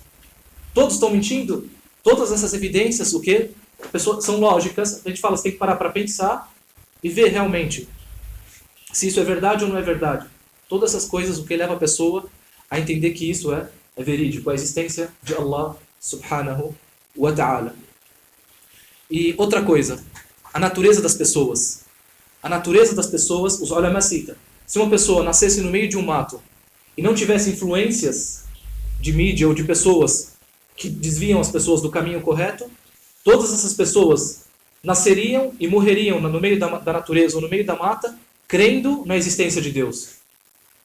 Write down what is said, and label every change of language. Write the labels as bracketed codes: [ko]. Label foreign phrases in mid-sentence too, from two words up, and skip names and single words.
[pt] Todos estão mentindo? Todas essas evidências, o quê? São lógicas, a gente fala, você tem que parar para pensar e ver realmente se isso é verdade ou não é verdade. Todas essas coisas, o que leva a pessoa a entender que isso é verídico, a existência de [ar] الله سبحانه وتعالى. [pt] E outra coisa, a natureza das pessoas. A natureza das pessoas, os ulama citam. Se uma pessoa nascesse no meio de um mato e não tivesse influências de mídia ou de pessoas que desviam as pessoas do caminho correto, todas essas pessoas nasceriam e morreriam no meio da natureza ou no meio da mata, crendo na existência de Deus.